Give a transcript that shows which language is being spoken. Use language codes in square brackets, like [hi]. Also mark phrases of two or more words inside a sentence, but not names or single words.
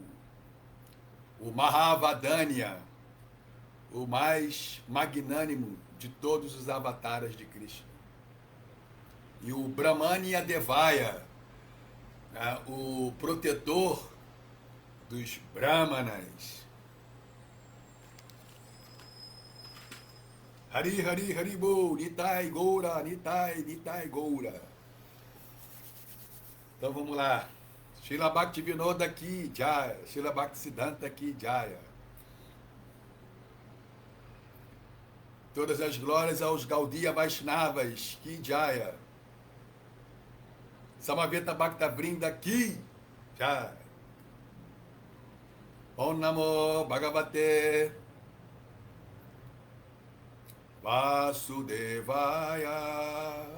[pt] O Mahavadanya, o mais magnânimo de todos os avataras de Krishna. E o Brahmanya Devaya, o protetor dos Brahmanas. [sa] हरि हरि हरिबो, निताइ गौर, निताइ, निताइ गौर. [pt] Então vamos lá. [sa] श्रील भक्तिविनोद की जय, श्रील भक्तिसिद्धान्त की जय. [pt] Todas as glórias aos [sa] गौडीय वैष्णव की जय. समवेत भक्त वृन्द की जय. ॐ नमो भगवते वासुदेवाय.